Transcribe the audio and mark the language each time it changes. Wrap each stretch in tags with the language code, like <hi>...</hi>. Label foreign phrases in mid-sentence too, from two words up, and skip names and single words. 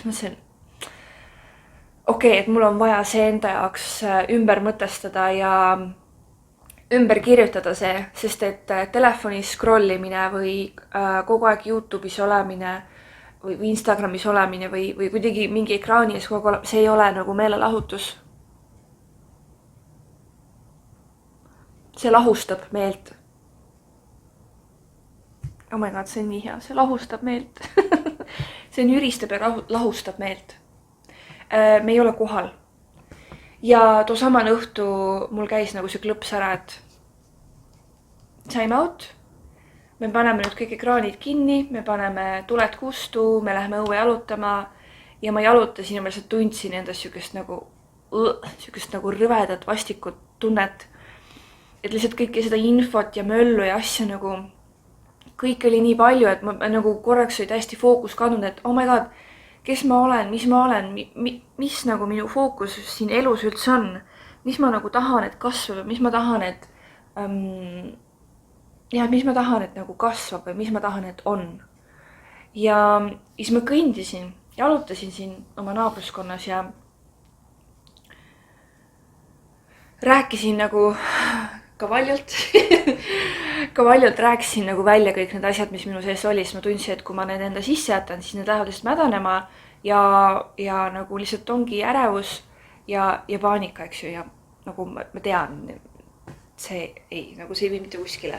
<et>Mõtlesin, okei, et mul on vaja see enda jaoks ümber mõtestada ja ümber kirjutada see, sest et telefonis scrollimine või kogu aeg YouTube'is olemine või Instagramis olemine või kuidagi mingi ekraani ees kogu aeg, see ei ole nagu meelelahutus. See lahustab meelt.</et> <en>Oh my god,</en> <et>see on nii hea, see lahustab meelt. See on üristab ja lahustab meelt. Me ei ole kohal. Ja too saman õhtu mul käis nagu see klõps ära, et</et> <en>time out.</en> <et>Me paneme nüüd kõik ekraanid kinni, me paneme tuled kustu, me läheme õue jalutama ja ma jalutasin ja ma lihtsalt tundsin endast sükest nagu rõvedat vastikut tunnet. Et lihtsalt kõike seda infot ja möllu ja asja nagu kõik oli nii palju, et ma nagu korraks oli täiesti fookus kandunud, et</et> <en>oh my god,</en> <et>kes ma olen, mis nagu minu fookus siin elus üldse on, mis ma nagu tahan, et kasvab, mis ma tahan, et mis ma tahan, et nagu kasvab või mis ma tahan, et on. Ja siis ma kõndisin, jalutasin siin oma naabruskonnas ja rääkisin nagu ka valjult rääkisin nagu välja kõik need asjad, mis minu sees oli, siis ma tundsin, et kui ma need enda sisse jätan, siis need lähevad lihtsalt mädanema ja nagu lihtsalt ongi ärevus ja paanika, eks ju, ja nagu ma tean, see ei vii mitte kuskile.</et>